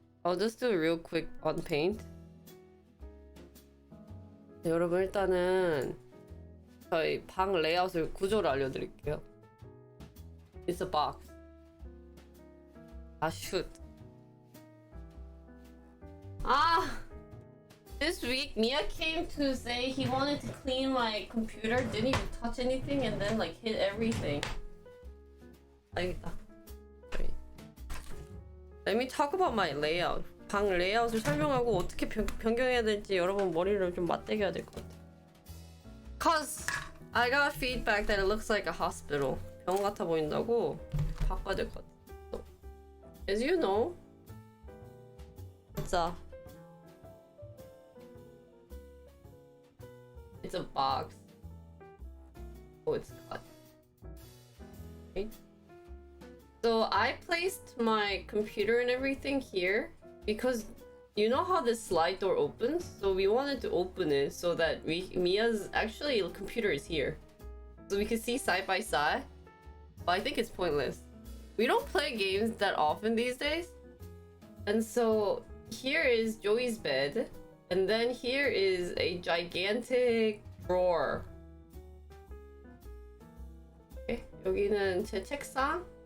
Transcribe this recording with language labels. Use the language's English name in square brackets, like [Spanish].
[English] I'll just do a real quick on paint. [Korean] 네, 여러분 일단은 저희 방 레이아웃을 구조를 알려드릴게요. [English] It's a box. shoot. This week Mia came to say he wanted to clean my computer, didn't even touch anything, and then like hit everything. [Korean] 알겠다. [English] Let me talk about my layout. [Korean] 방 레이아웃을 설명하고 어떻게 변경해야 될지 여러분 머리를 좀 맞대겨야 될 것 같아. [English] Cause I got feedback that it looks like a hospital. [Korean] 병원 같아 보인다고 바꿔야 될 것 같아. [English] So, as you know, it's a box. Oh, it's cut. Okay. So I placed my computer and everything here because you know how this slide door opens? So we wanted to open it so that Mia's actually computer is here. So we can see side by side. But I think it's pointless. We don't play games that often these days. And so here is Joey's bed. And then here is a gigantic drawer. [Korean] Okay, 여기는 제 책상.